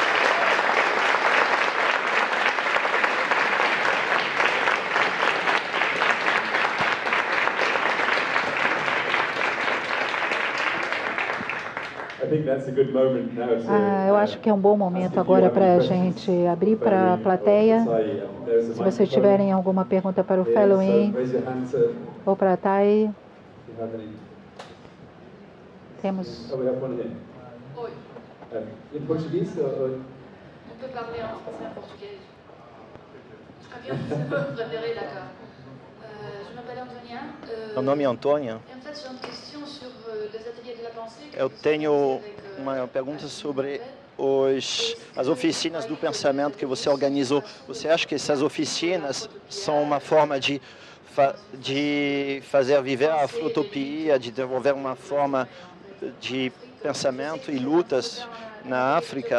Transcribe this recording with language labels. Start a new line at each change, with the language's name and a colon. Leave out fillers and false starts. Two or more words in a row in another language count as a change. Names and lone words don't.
Portuguese: Eu acho que é um bom momento agora para a gente abrir para a plateia. Se vocês tiverem alguma pergunta para o Fellow-in ou para a Thay. Temos... Oi. Em português?
French: On peut parler en français, en portugais. Très bien, vous préférez, d'accord. Je m'appelle Antonia.
Portuguese: Meu nome é Antônia. Eu tenho uma pergunta sobre as oficinas do pensamento que você organizou. Você acha que essas oficinas são uma forma de fazer viver a afrotopia, de desenvolver uma forma de pensamento e lutas na África?